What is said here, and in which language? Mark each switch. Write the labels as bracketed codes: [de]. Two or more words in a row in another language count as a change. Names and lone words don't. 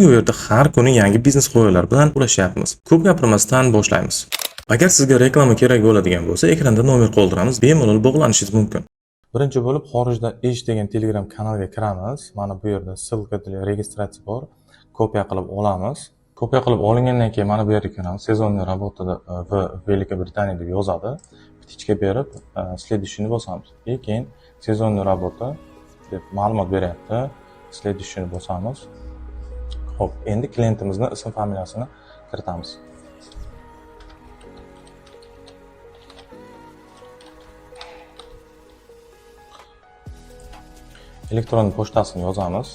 [uz] U yerda har kuni yangi biznes g'oyalar bilan ulashyapmiz. Ko'p gapirmasdan boshlaymiz. Agar sizga reklama kerak bo'ladigan bo'lsa, ekranda nomer qoldiramiz, bemalol bog'lanishingiz mumkin. Birinchi bo'lib xorijda ish degan Telegram kanalga kiramiz. Mana bu yerda ssilka registratsiya bor. Kopiya qilib olamiz. Kopiya qilib olingandan keyin mana bu yerga kiramiz. [ru] Сезонный работада в Великобритании [uz] deb yozadi. Ptichka berib, следующийni bosamiz. Keyin [ru] сезонный работа [uz] deb ma'lumot beryapti. Следующийni bosamiz. Xo'p, endi klientimizning ism familiyasini kiritamiz. Elektron pochtasini yozamiz.